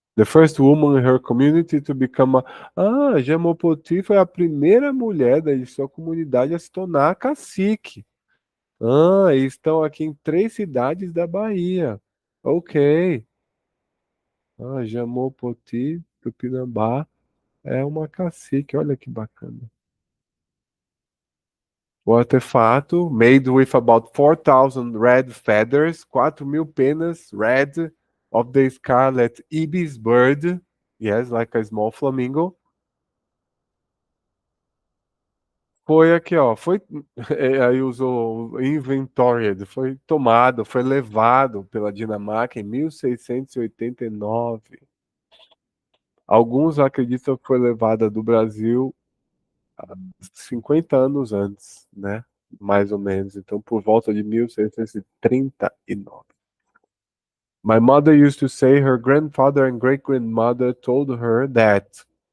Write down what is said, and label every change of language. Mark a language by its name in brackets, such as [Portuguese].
[English] The first woman in her community to become a... [Portuguese] Ah, Jamopoti foi a primeira mulher da sua comunidade a se tornar cacique. Ah, e estão aqui em 3 cidades da Bahia. Ok. Ah, Jamopoti, Tupinambá é uma cacique. Olha que bacana. O artefato, [English] made with about 4,000 red feathers, [Portuguese] 4.000 penas [English] red of the scarlet ibis bird. Yes, like a small flamingo. [Portuguese] Foi aqui, ó. Foi, aí usou inventoried, foi tomado, foi levado pela Dinamarca em 1689. Alguns acreditam que foi levada do Brasil 50 anos antes, né? Mais ou menos. Então, por volta de 1639. [English] My mother used to say her grandfather and great grandmother told her that.